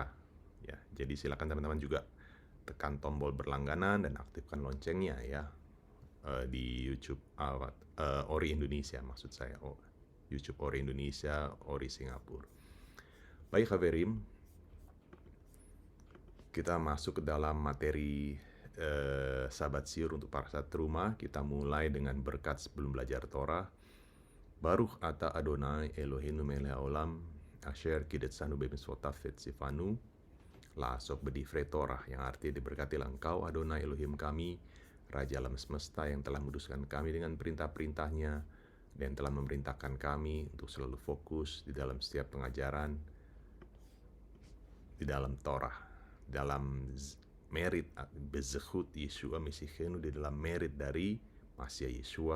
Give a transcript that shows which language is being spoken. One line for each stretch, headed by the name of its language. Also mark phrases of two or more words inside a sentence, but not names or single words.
Indonesian: Ya, jadi silakan teman-teman juga tekan tombol berlangganan dan aktifkan loncengnya ya di YouTube Ori Indonesia, maksud saya YouTube Ori Indonesia, Ori Singapura. Baik Khaverim, kita masuk ke dalam materi
Hebrew: שבת שיעור
Indonesian: untuk
Hebrew: פרשת תרומה.
Indonesian: Kita mulai dengan berkat sebelum belajar Torah.
Hebrew: ברוך אתה אדוני אלוהינו מלך העולם אשר קדשנו במצוותיו וצוונו לעסוק בדברי תורה,
Indonesian: yang artinya diberkatilah engkau Adonai Elohim kami, Raja alam semesta, yang telah menguduskan kami dengan perintah-perintahnya dan telah memerintahkan kami untuk selalu fokus di dalam setiap pengajaran di dalam Torah, dalam merit
Hebrew: בזכות ישוע משיחנו,
Indonesian: di dalam merit dari
Hebrew: משיח ישוע.